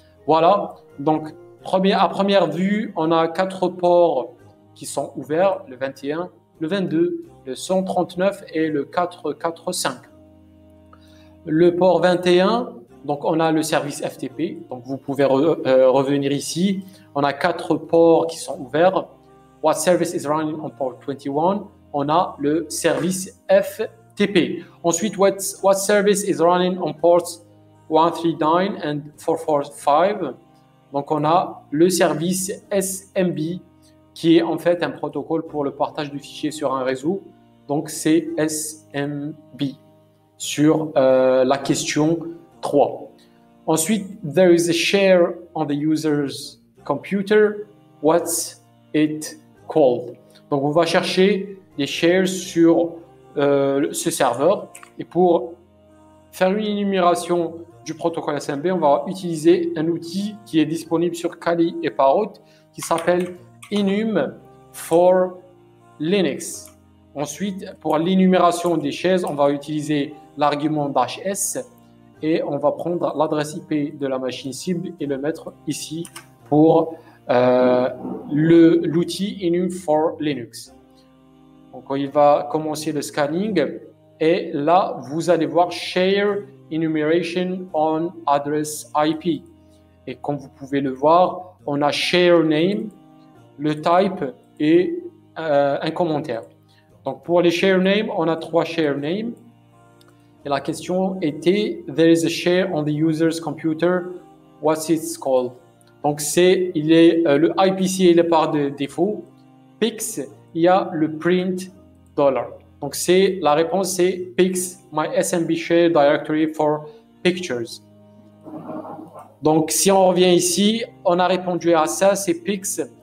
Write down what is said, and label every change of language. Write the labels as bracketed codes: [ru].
[fr] Voilà, donc à première vue, on a 4 ports qui sont ouverts, le 21, le 22, le 139 et le 445. Le port 21, donc on a le service FTP, donc vous pouvez revenir ici. On a 4 ports qui sont ouverts. [en] What service is running on port 21? [fr] On a le service FTP. [en] Ensuite, what service is running on ports 139 and 445. [fr] Donc, on a le service SMB qui est en fait un protocole pour le partage de fichiers sur un réseau. Donc, c'est SMB sur la question 3. [en] Ensuite, there is a share on the user's computer. What's it called? [fr] Donc, on va chercher des shares sur ce serveur. Et pour faire une énumération du protocole SMB, on va utiliser un outil qui est disponible sur Kali et Parrot qui s'appelle Enum for Linux. Ensuite, pour l'énumération des chaises, on va utiliser l'argument -s et on va prendre l'adresse IP de la machine cible et le mettre ici pour l'outil enum for Linux. Donc, il va commencer le scanning et là, vous allez voir [en] Share Enumeration on Address IP. [fr] Et comme vous pouvez le voir, on a Share Name, le type et un commentaire. Donc, pour les share names, on a 3 share names. Et la question était, [en] there is a share on the user's computer, what's it called? [fr] Donc, le IPC il est par défaut. Pix, il y a le print $. Donc, la réponse, c'est Pix, [en] my SMB share directory for pictures. [fr] Donc, si on revient ici, on a répondu à ça, c'est Pix.